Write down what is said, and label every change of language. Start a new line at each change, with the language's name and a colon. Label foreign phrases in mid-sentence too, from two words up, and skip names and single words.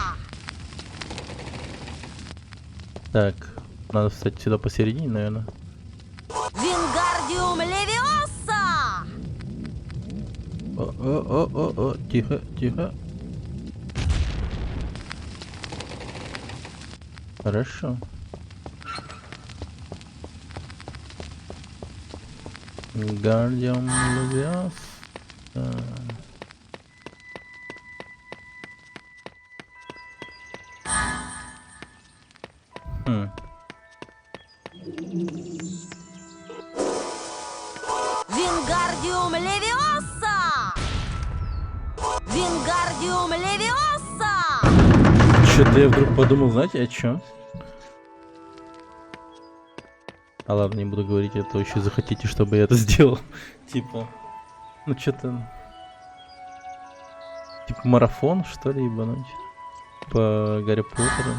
Russian: Так, надо встать сюда посередине, наверное. Вингардиум левиоса! О, тихо. Хорошо. Гардиум Левиос. Вингардиум левиоса! Вингардиум левиоса! Что-то я вдруг подумал, знаете, о чем? А ладно, не буду говорить, это еще захотите, чтобы я это сделал. Типа, ну что-то... Типа марафон, что ли, ебануть? По Гарри Поттеру.